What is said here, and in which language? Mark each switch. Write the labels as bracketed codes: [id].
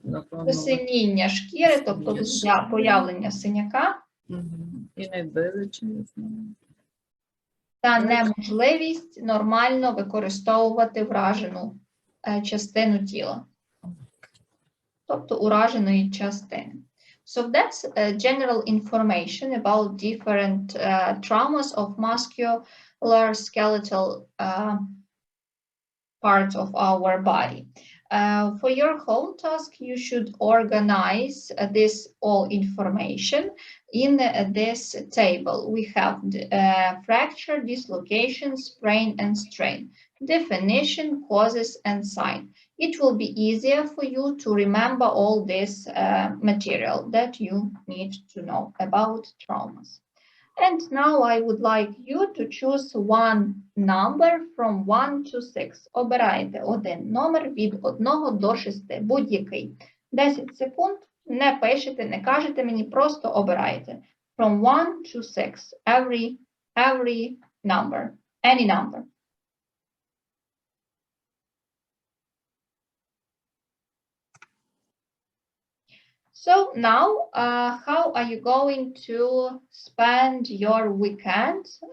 [uk] Посиніння шкіри, тобто появлення синяка. І найбиличі, не знаю. Та неможливість нормально використовувати вражену частину тіла. Тобто ураженої частини. [en] So that's general information about different traumas of muscular skeletal parts of our body. For your home task, you should organize this all information in this table. We have fracture, dislocation, sprain, and strain, definition, causes, and sign. It will be easier for you to remember all this material that you need to know about traumas. And now I would like you to choose one number from 1 to 6. [uk] Обирайте один номер від 1 до 6, будь-який. 10 секунд, не пишете, не кажете мені, просто обирайте. [en] From 1 to 6, every number, any number. So now, how are you going to spend your weekend?